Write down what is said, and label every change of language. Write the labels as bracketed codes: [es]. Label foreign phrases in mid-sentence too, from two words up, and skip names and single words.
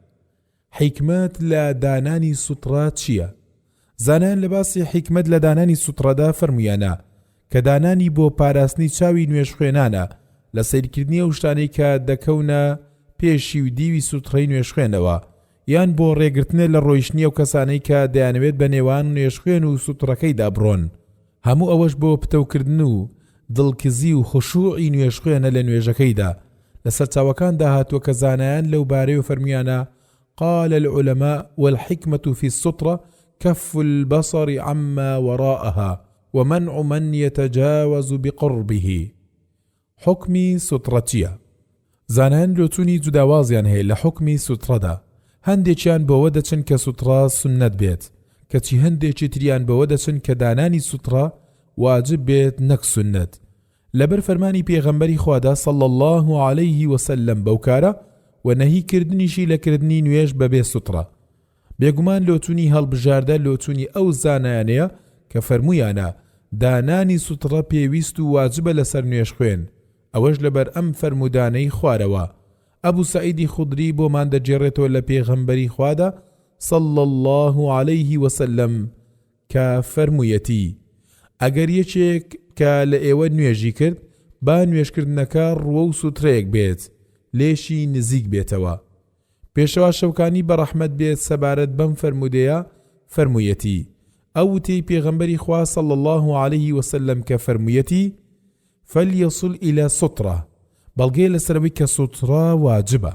[ckb] حیکمەت لە دانانی سوتڕە چییە؟ زانایان لە باسی حیکمەت لە دانانی سوتڕەدا فەرموویانە کە دانانی بۆ پاراستنی چاوی نوێژخوێنانە لە سەیرکردنی ئەو شتانەی کە دەکەونە پێشی و دیوی سوتڕەی نوێژخوێنەوە یان بۆ ڕێگرتنە لە ڕۆیشتنی ئەو کەسانەی کە دەیانەوێت بە نێوان نوێژخوێن و سوتڕەکەیدا بڕۆن هەموو ئەوەش بۆ پتەوکردن و دڵکزی و خشوعی نوێژخوێنە لە نوێژەکەیدا. لە سەرچاوەکاندا هاتووە کە زانایان لەو بارەیە فەرمیانە [ar] قال العلماء والحكمة في السطرة كف البصر عما وراءها ومنع من يتجاوز بقربه. [ckb] حكمي سطرتيا زانان لوتوني جداوازيان هي لحكمي سطردا هەندێکیان بەوە دەچن کە سوتڕە سنەت بێت کەچی هەندێکی تریان بەوە دەچن کە دانانی سوتڕە واجب بێت نەک سنەت لەبەر فەرمانی پێغەمبەری خوادا [ar] صلى الله عليه وسلم [ckb] بەوکارە و نەهیکردنیشی لەکردنی نوێژ بەبێ سوتڕە. بێگومان لۆتونی هەڵبژاردە لۆتونی ئەو زانایانەیە کە فەرموویانە دانانی سوتڕە پێویست و واجبە لەسەر نوێژخوێن ئەوەش لەبەر ئەم فەرمودانەی خوارەوە. ئەبوو سەعیدی خودری بۆمان دەجێڕێتەوە لە پێغەمبەری خوادا [ar] صلى الله عليه وسلم [ckb] کە فەرموویەتی ئەگەر یەکێک کە لە ئێوە نوێژی کرد با نوێژکردنەکە ڕوە و سوترەیەک بێت لێشی نزیک بێتەوە. پێشەوا شەوکانی بەڕەحمەت بێت سەبارەت بەم فەرمودەیە فەرموویەتی ئەو وتەی پێغەمبەری خوا [ar] صلی الله عليه وسلم [ckb] کە فەرموویەتی [ar] فەلیەصل إلى سوترە [ckb] بەڵگەی لەسەرەوەی کە سوترە واجبە.